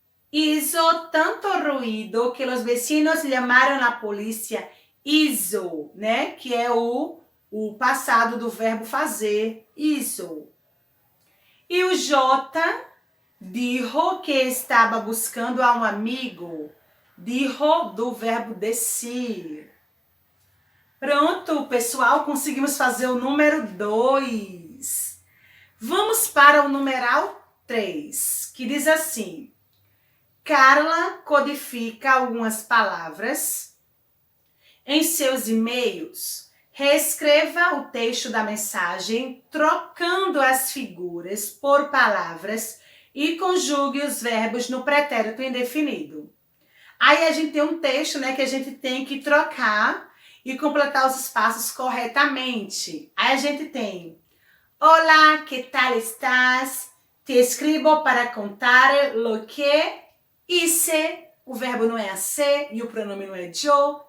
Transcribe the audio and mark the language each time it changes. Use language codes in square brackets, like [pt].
[es] Hizo tanto ruido que los vecinos llamaron a polícia. Hizo, né? [pt] Que é o passado do verbo fazer. Hizo. E o J. [es] Dijo que estava buscando a um amigo. [pt] Dijo do verbo decir. Pronto, pessoal, conseguimos fazer o número 2. Vamos para o numeral 3, que diz assim. Carla codifica algumas palavras. Em seus e-mails, reescreva o texto da mensagem, trocando as figuras por palavras e conjugue os verbos no pretérito indefinido. Aí a gente tem um texto, né, que a gente tem que trocar e completar os espaços corretamente. Aí a gente tem: [es] Hola, ¿qué tal estás? Te escribo para contar lo que hice. [pt] O verbo não é hacer e o pronome não é yo.